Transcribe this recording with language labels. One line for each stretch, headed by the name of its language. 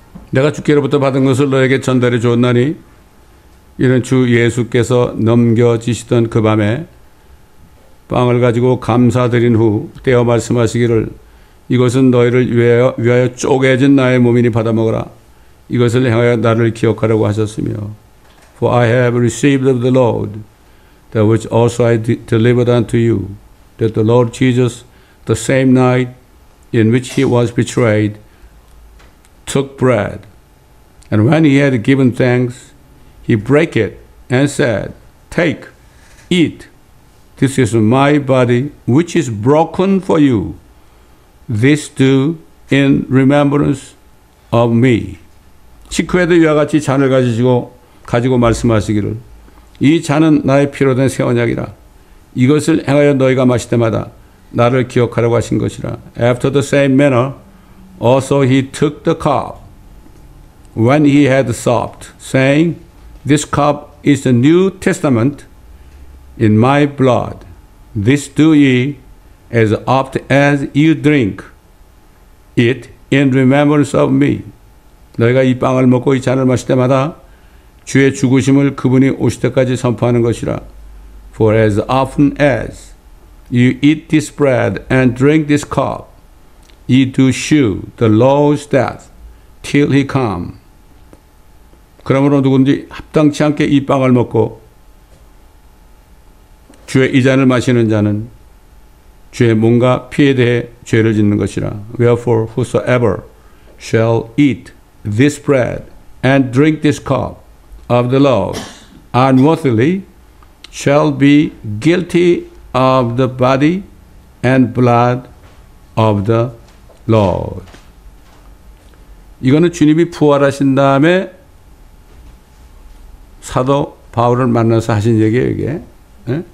Korean: 내가 주께로부터 받은 것을 너에게 전달해 주었나니 이는 주 예수께서 넘겨지시던 그 밤에 빵을 가지고 감사드린 후 떼어 말씀하시기를 이것은 너희를 위하여 쪼개진 나의 몸이니 받아 먹으라. 이것을 행하여 나를 기억하라고 하셨으며
English: For I have received of the Lord that which also I delivered unto you, that the Lord Jesus, the same night in which he was betrayed, took bread. And when he had given thanks, he brake it and said, Take, eat. This is my body, which is broken for you. This do in remembrance of me.
Korean: 식후에도 이와 같이 잔을 가지고 말씀하시기를 이 잔은 나의 피로 된 새 언약이라. 이것을 행하여 너희가 마실 때마다 나를 기억하라고 하신 것이라.
English: After the same manner, also he took the cup when he had supped, saying, This cup is the New Testament in my blood. This do ye as oft as you drink it in remembrance of me.
Korean: 너희가 이 빵을 먹고 이 잔을 마실 때마다 주의 죽으심을 그분이 오실 때까지 선포하는 것이라.
English: For as often as you eat this bread and drink this cup, ye do shew the Lord's death till he come.
Korean: 그러므로 누구든지 합당치 않게 이 빵을 먹고 주의 이 잔을 마시는 자는 주의 몸과 피에 대해 죄를 짓는 것이라.
English: Wherefore whosoever shall eat this bread and drink this cup of the Lord unworthily shall be guilty of the body and blood of the Lord.
Korean: 이거는 주님이 부활하신 다음에 사도 바울을 만나서 하신 얘기예요, 이게. 예?